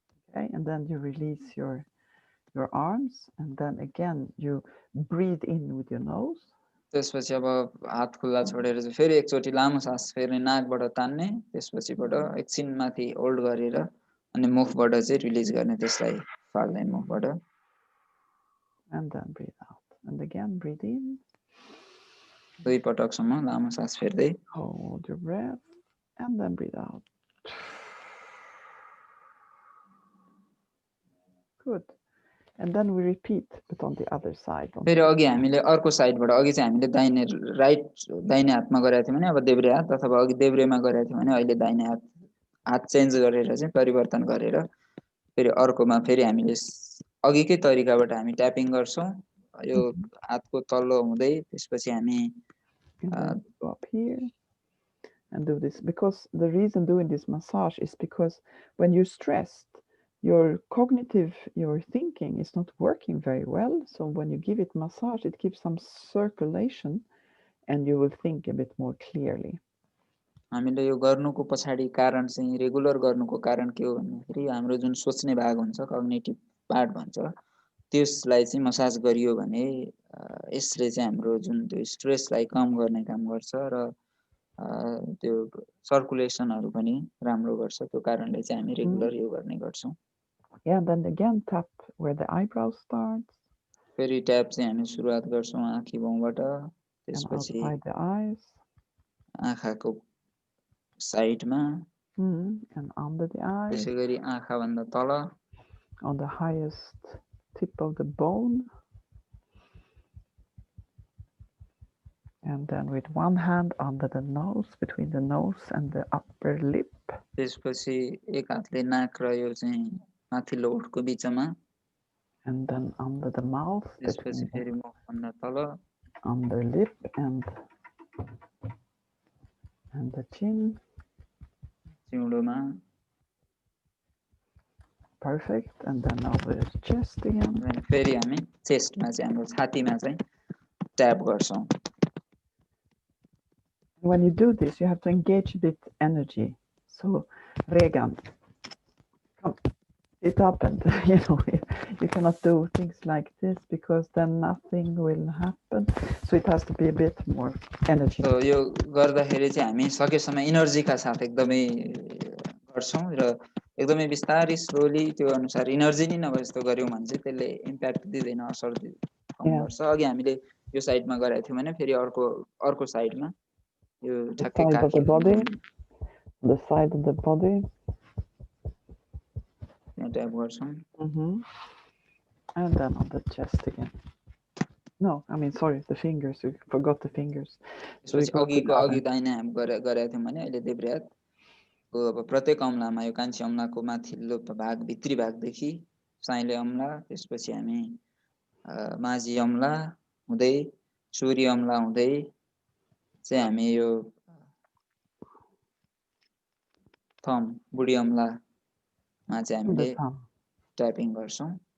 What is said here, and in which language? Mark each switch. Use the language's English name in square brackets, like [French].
[English] Okay, and then you release your arms and then again you breathe in with your nose. [Nepali] त्यसपछि अब हात खुल्ला छोडेर चाहिँ फेरि एकचोटी लामो सास फेर्ने नाकबाट तान्ने त्यसपछिबाट एकछिन माथि होल्ड गरेर अनि मुखबाट चाहिँ रिलिज गर्ने त्यसलाई फाल्ने मुखबाट [English] And then breathe out. And again breathe in. [Nepali] दुई पटकसम्म लामो सास फेर्दै [English] Hold your breath and then breathe out. Good. And then we repeat, but on the other side. On [Nepali] फेरि [English] the [Nepali] अघि हामीले अर्को साइडबाट अघि चाहिँ हामीले दाहिने राइट दाहिने हातमा गरेका थियौँ भने अब देब्रे हात अथवा अघि देब्रेमा गरेका थियौँ भने अहिले दाहिने हात हात चेन्ज गरेर चाहिँ परिवर्तन गरेर फेरि अर्कोमा फेरि हामीले अघिकै तरिकाबाट हामी ट्यापिङ गर्छौँ यो हातको तल्लो हुँदै त्यसपछि हामी [English] and then go up here and do this, because the reason doing this massage is because when you're stressed, your cognitive, your thinking is not working very well. So when you give it massage, it gives some circulation and you will think a bit more clearly. [Nepali] हामीले यो गर्नुको पछाडि कारण चाहिँ regular गर्नुको कारण के हो भन्दाखेरि हाम्रो जुन सोच्ने भाग हुन्छ कग्निटिभ पार्ट भन्छ त्यसलाई चाहिँ मसाज गरियो भने यसले चाहिँ हाम्रो जुन त्यो स्ट्रेसलाई कम गर्ने काम गर्छ र त्यो सर्कुलेसनहरु पनि राम्रो गर्छ त्यो कारणले चाहिँ हामी रेगुलर यो गर्ने गर्छौं [English] Yeah, then again tap where the eyebrow starts. [Nepali] फेरि ट्याप चाहिँ हामी सुरुवात गर्छौं आँखी भौबाट त्यसपछि [English] outside the eyes. [Nepali] आँखाको साइडमा [English] and under the eyes. [Nepali] त्यसैगरी आँखा भन्दा तल [English] on the highest tip of the bone. And then with one hand under the nose, between the nose and the upper lip. [Nepali] त्यसपछि एक हातले नाक र यो चाहिँ माथिल्लो ओठको बीचमा. [English] And then under the mouth. [Nepali] त्यसपछि फेरि मुख भन्दा तल. [English] Under lip and the chin. [Nepali] चिउँडोमा. [English] Perfect. And then over the chest again. [Nepali] फेरि हामी चेस्टमा चाहिँ हाम्रो छातीमा चाहिँ ट्याप गर्छौं. [English] When you do this, you have to engage a bit energy. So, Regan, come, sit up, and you cannot do things like this because then nothing will happen. So it has to be a bit more energy. [Nepali] So यो गर्दाखेरि चाहिँ हामी सकेसम्म इनर्जीका साथ एकदमै गर्छौं र एकदमै बिस्तारै स्लोली त्यो अनुसार इनर्जी नै नभए जस्तो गर्यौं भने चाहिँ त्यसले इम्प्याक्ट दिदैन असर कम गर्छ. अघि हामीले यो साइडमा गरेका थियौं भने फेरि अर्को साइडमा यो ठ्याक्कै काखी [English] the side of the body. [Nepali] Tap गर्छौं. [English] And then on the chest again. No, I mean sorry, the fingers. You forgot the fingers. [Nepali] So अघि दाहिने हात गरेका थियौं भने अहिले देब्रे हात अब प्रत्येक अम्लामा यो कान्छी अम्लाको माथिल्लो भाग भित्री भागदेखि साइले अम्ला त्यसपछि हामी माझी अम्ला हुँदै सूर्य अम्ला हुँदै चाहिँ हामी यो थम बुढी अम्लामा चाहिँ हामीले ट्यापिङ गर्छौं.